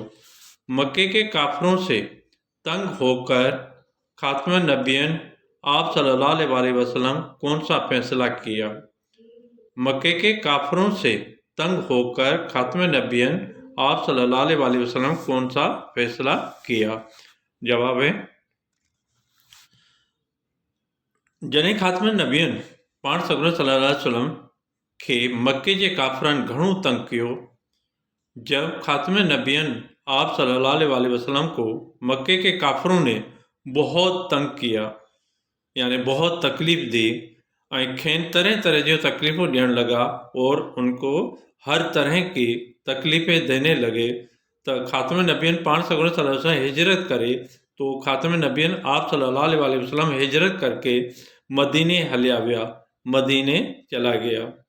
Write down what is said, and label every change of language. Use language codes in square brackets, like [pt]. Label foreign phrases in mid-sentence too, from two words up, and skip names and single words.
[ur] مکے کے کافروں سے تنگ ہو کر خاتم نبیین آپ [ar] صلی اللہ علیہ وسلم [ur] کون سا فیصلہ کیا؟ مکے کے کافروں سے تنگ ہو کر خاتم نبیین آپ [ar] صلی اللہ علیہ وسلم [ur] کون سا فیصلہ کیا؟ جواب ہے، [sd] جڏهن خاتم نبیین پاڻ سڳڙن [ar] صلی اللہ علیہ وسلم [sd] کے مکے جے کافرن گھڻو تنگ کیو۔ [ur] جب خاتم نبیین آپ [ar] صلی اللہ علیہ وسلم [ur] کو مکے کے کافروں نے بہت تنگ کیا یعنی بہت تکلیف دی، [sd] کھین طرح طرح جو تکلیفوں ڈیڻ لگا [ur] اور ان کو ہر طرح کی تکلیفیں دینے لگے، تو خاتم نبیین [sd] پاڻ سڳڙن [ar] صلی اللہ علیہ وسلم [ur] ہجرت کرے، تو خاتم نبیین آپ [ar] صلی اللہ علیہ وسلم [ur] ہجرت کر کے مدینے [sd] ہلیا ویا، [ur] مدینے چلا گیا۔